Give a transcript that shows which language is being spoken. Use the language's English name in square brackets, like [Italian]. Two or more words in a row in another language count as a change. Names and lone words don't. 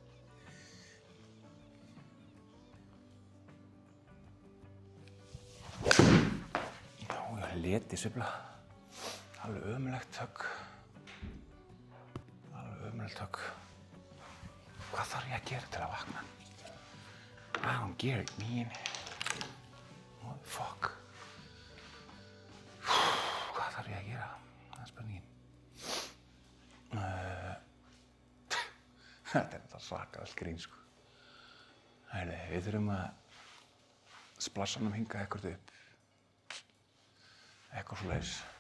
[Icelandic] Já, leti sveifla. Alveg ömurlegt högg. Hvað þarf ég að gera til að vakna? [English] I don't get it, man. What the fuck? [Icelandic] Hvað þarf ég að gera? Það er spurningin. Þetta er þetta svakalegt grín, sko. Heyrðu, við þurfum að splassa honum hingað ekkert upp. Eitthvað svoleiðis.